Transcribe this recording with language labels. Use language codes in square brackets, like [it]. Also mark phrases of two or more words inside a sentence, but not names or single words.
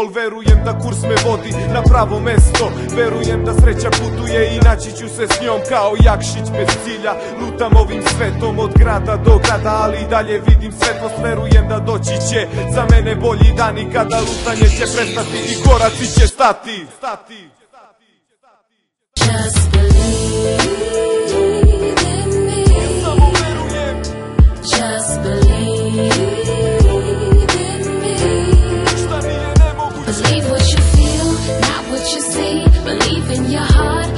[sr] Verujem da kurs me vodi na pravo mesto. Verujem da sreća putuje i naći ću se s njom kao Jakšić bez cilja. Lutam ovim svetom od grada do grada, ali i dalje vidim svetlost. Verujem da doći će za mene bolji dani, kada lutanje će prestati i koraci će stati. [en] Just believe in me. [sr] Samo verujem. [en] Just believe in me. [sr] Šta nije nemoguće. [en] Believe what you feel, not what you see. Believe in your heart.